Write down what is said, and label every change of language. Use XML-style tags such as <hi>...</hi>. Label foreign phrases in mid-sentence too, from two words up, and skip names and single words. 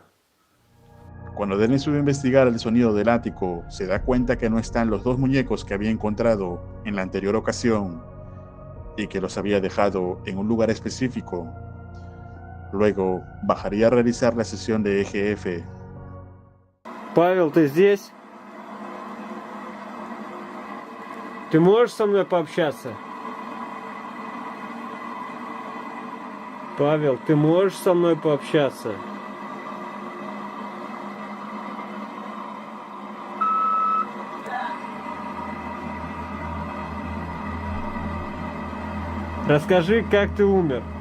<es>Cuando Dennis sube a investigar el sonido del ático, se da cuenta que no están los dos muñecos que había encontrado en la anterior ocasión y que los había dejado en un lugar específico. Luego, bajaría a realizar la sesión de EGF.</es> <ru>Павел, ты здесь? Ты можешь со мной пообщаться? Павел, ты можешь со мной пообщаться? Расскажи, как ты умер.</ru>